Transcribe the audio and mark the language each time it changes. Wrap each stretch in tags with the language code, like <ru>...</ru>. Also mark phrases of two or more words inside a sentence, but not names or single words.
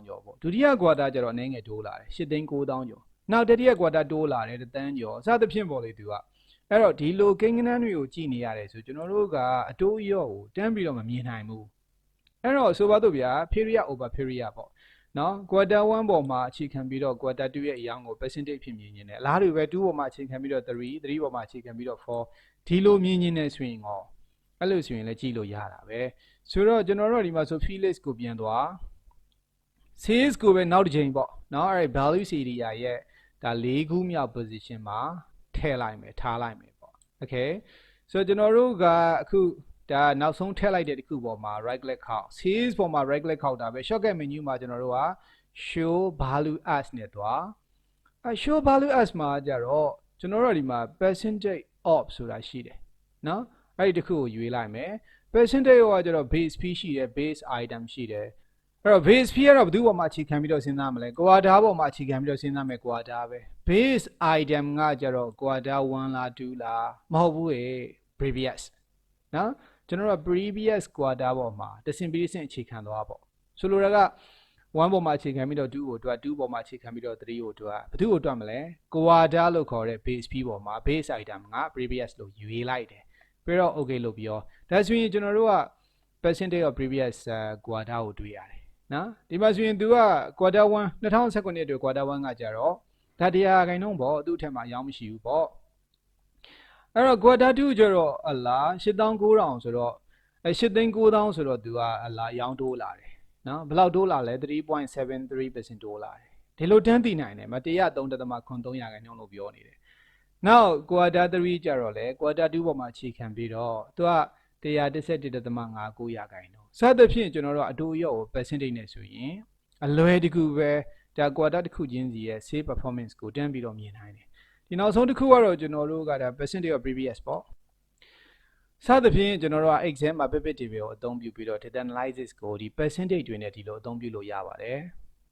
<my>ကျော်ပေါ့ဒုတိယ quarter ကျတော့အနည်းငယ်တိုးလာတယ်8သိန်း9000ကျော်နောက်တတိယ quarter တိုးလာတယ်1တန်းကျော်စသဖြင့်ပေါ့လေသူကအဲ့တော့ဒီလိုကိန်းဂဏန်းတွေကိုကြည့်နေရတယ်ဆိုကျွန်တော်တို့ကအတိုးအရော့ကိုတန်းပြီးတော့မမြင်နိုင်ဘူးအဲ့တော့ဆိုပါတော့ဗျာ</my> <en>period over period</en> <my>ပေါ့နော် quarter 1ပေါ်မှာအခြေခံပြီးတော့ quarter 2ရဲ့အရောင်းကို percentage ဖြစ်မြင်နေတယ်အလားတူပဲ2ပေါ်မှာအခြေခံပြီးတော့3ပေါ်မှာအခြေခံပြီးတော့4ဒီလိုမြင်နေဆိုရင်ရောအဲ့လိုဆိုရင်လည်းကြည့်လို့ရတာပဲဆိုတော့ကျွန်တော်တို့ဒီမှာဆို</my> <en>field list</en> <my>ကိုပြန်သွား sales ကိုပဲနောက်တစ်ချိန်ပေါ့နော်အဲ့</my> <en>value area</en> <my>ရဲ့ဒါ၄ခုမြောက် position မှာထည့်လိုက်မယ်ထားလိုက်မယ်ပေါ့ okay ဆိုတော့ကျွန်တော်တို့ကအခုဒါနောက်ဆုံးထည့်လိုက်တဲ့တစ်ခုပေါ်မှာ</my> <en>right click</en> <my>ခောက် sales ပေါ်မှာ</my> <en>right click</en> <my>ခောက်တာပဲ</my> <en>shortcut menu</en> <my>မှာကျွန်တော်တို့က</my> <en>show value as</en> <my>နဲ့သွား</my> <en>show value as</en> <my>မှာကြတော့ကျွန်တော်တို့ဒီမှာ</my> <en>percentage of</en> <my>ဆိုတာရှိတယ်နော်အဲ့ဒီတစ်ခုကိုရွေးလိုက်မယ် percentage of ကကြတော့ base fee ရှိတယ်</my> <en>base item</en> <my>ရှိတယ်အဲ့တော့</my> <en>base fee</en> <my>ကတော့ဘယ်သူ့ပေါ်မှာအခြေခံပြီးတော့စဉ်းစားမလဲ quarter ပေါ်မှာအခြေခံပြီးတော့စဉ်းစားမယ် quarter ပဲ</my> <en>base item</en> <my>ကကြတော့ quarter 1လား2လားမဟုတ်ဘူးလေ previous နော်ကျွန်တော်တို့ previous quarter ပေါ်မှာတဆင့်ပြီးတဆင့်အခြေခံသွားပေါ့ဆိုလိုတာက1ပေါ်မှာအခြေ ခံပြီးတော့2ကိုတွက်2ပေါ်မှာအခြေခံပြီးတော့3ကိုတွက်ဘယ်သူ့ကိုတွက်မလဲ quarter လို့ခေါ်တဲ့</my> <en>base fee</en> <my>ပေါ်မှာ</my> <en>base item</en> <my>က previous လို့ရွေးလိုက်တယ် ပြီးတော့ okay လို့ပြောဒါဆိုရင်ကျွန်တော်တို့က</my> <en>percentage of previous quarter</en> <my>ကိုတွေ့ရတယ်နော်ဒီမှာဆိုရင်သူက quarter 1 2019အတွက် quarter 1ကကြတော့ဒါတရားခိုင်နှုန်းပေါ့သူ့အထက်မှာအယောင်းမရှိဘူးပေါ့အဲ့တော့ quarter 2ကျတော့အလား8900ဆိုတော့8,9000ဆိုတော့သူကအလားရောင်းတိုးလာတယ်နော်ဘယ်လောက်တိုးလာလဲ 3.73% တိုးလာတယ်ဒီလိုတန်းသိနိုင်တယ်မ103.93%ခိုင်နှုန်းလို့ပြောနေတယ်နောက် quarter 3ကျတော့လေ quarter 2ပေါ်မှာအခြေခံပြီးတော့သူက 111.59%ခိုင်နှုန်းစသဖြင့်ကျွန်တော်တို့အတိုးရော့ကို percentage နဲ့ဆိုရင်အလွယ်တကူပဲဒါ quarter တစ်ခုချင်းစီရဲ့</my> <en>sales performance</en> <my>ကိုတန်းပြီးတော့မြင်နိုင်တယ်ဒီနောက်ဆုံးတစ်ခုကတော့ကျွန်တော်တို့ကဒါ</my> <en>percentage of previous</en> <my>ပေါ့စသဖြင့်ကျွန်တော်တို့က exam မှာ</my> <en>pivot table</en> <my>ကိုအသုံးပြုပြီးတော့</my> <en>data analysis</en> <my>ကိုဒီ percentage တွေနဲ့ဒီလိုအသုံးပြုလို့ရပါတယ်</my>